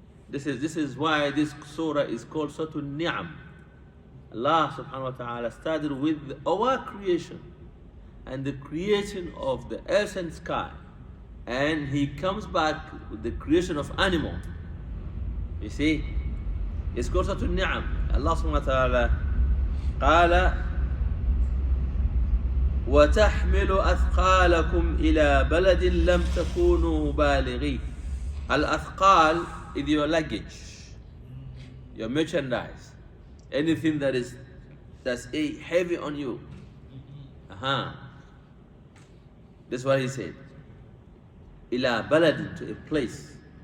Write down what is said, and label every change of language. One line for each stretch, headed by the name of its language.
English: This is why this surah is called Surah An-Ni'am. Allah subhanahu wa ta'ala started with our creation and the creation of the earth and sky. And he comes back with the creation of animal. You see, it's called Surah An-Ni'am.
Arabic: Allah subhanahu wa ta'ala قال وتحمل أثقالكم إلى بلد لم تكونوا بالغي.
English: Al-Athqal is your luggage, your merchandise, anything that's heavy on you. That's what he said. إلى بلد, to a place.